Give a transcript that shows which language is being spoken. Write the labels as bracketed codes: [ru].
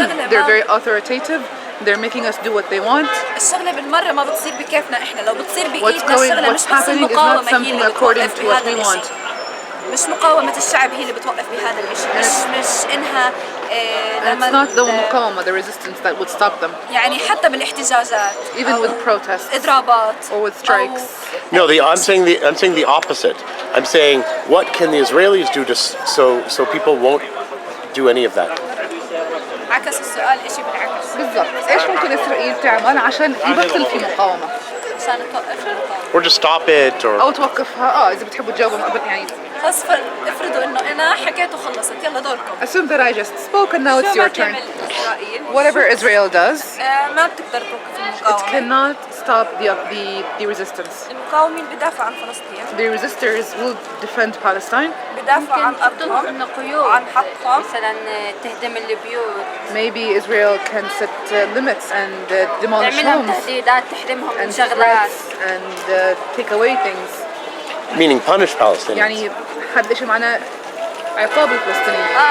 [en] They're very authoritative. They're making us do what they want. What's happening is not something according to what we want. [ar] مش مقاومة الشعب هي اللي بتوقف بهذا الشيء، مش إنها [en] And it's not the مقاومة, the resistance that would stop them. [ar] يعني حتى بالاحتجاجات [en] Even with protests [ar] إضرابات [en] or with strikes. No, I'm saying the opposite. I'm saying what can the Israelis do to so people won't do any of that? [ar] عكس السؤال إشي بالعكس. بالضبط. إيش ممكن إسرائيل تعمل عشان يبطل في مقاومة؟ عشان توقف المقاومة. [en] Or to stop it or [ar] أو توقفها. إذا بتحبوا تجاوبوا قبل يعني. خلص افرضوا إنه أنا حكيت وخلصت، يلا دوركم. [en] Assume that I just spoke and now it's your turn. [ar] تعمل إسرائيل؟ [en] Whatever Israel does, [ar] ما بتقدر توقف [en] cannot stop the resistance. [ar] المقاومين بدافعوا عن فلسطين. [en] The resistors will defend Palestine. [ar] بدافعوا عن أرضهم وعن حقهم. مثلا تهدم البيوت. [en] Maybe Israel can set limits and demolish [ar] تعملهم [en] homes [ar] تهديدات تحرمهم من [en] and [ar] شغلات. [en] threats and take away things. meaning punish Palestinians. [ar] يعني هذا الشيء معناه عقاب الفلسطينيين.